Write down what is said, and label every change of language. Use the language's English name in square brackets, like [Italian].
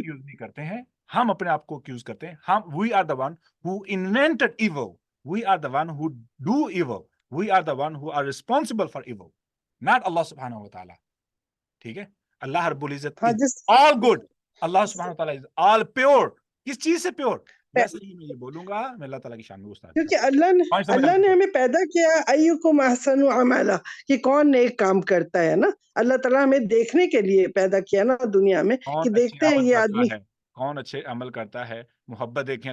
[Urdu] accuse نہیں کرتے ہیں، ہم اپنے آپ کو accuse کرتے ہیں. [English] we are the one who invented evil. We are the one who do evil. We are the one who are responsible for evil. Not Allah subhanahu wa ta'ala. [Urdu] ٹھیک ہے، اللہ رب العزت ہاں [English] is [Urdu] جس [English] all good. اللہ سبحانہ wa ta'ala is all pure. [Urdu] کس چیز سے پیور؟ جیسے ہی میں یہ بولوں گا میں اللہ تعالیٰ کی شان میں گستاخی کروں کیونکہ گا. اللہ نے ہمیں پیدا کیا ایکم احسن عملا، کہ کون نیک کام کرتا ہے نا. اللہ تعالیٰ ہمیں دیکھنے کے لیے پیدا کیا نا دنیا میں کہ کون اچھے دیکھتے ہیں عمل یہ کرتا آدمی ہے، کون اچھے عمل کرتا ہے. محبت دیکھیں